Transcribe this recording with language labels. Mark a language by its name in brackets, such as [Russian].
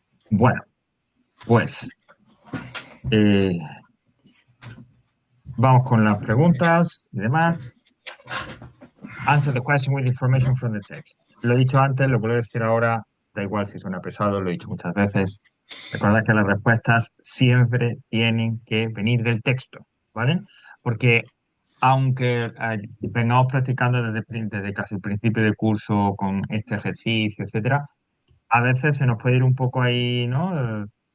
[Spanish] Bueno, pues eh, vamos con las preguntas y demás. [English] Answer the question with information from the text. [Spanish] Lo he dicho antes, lo vuelvo a decir ahora, da igual si suena pesado, lo he dicho muchas veces. Recordad que las respuestas siempre tienen que venir del texto, ¿vale? Porque aunque vengamos practicando desde casi el principio del curso con este ejercicio, etcétera, a veces se nos puede ir un poco ahí, ¿no?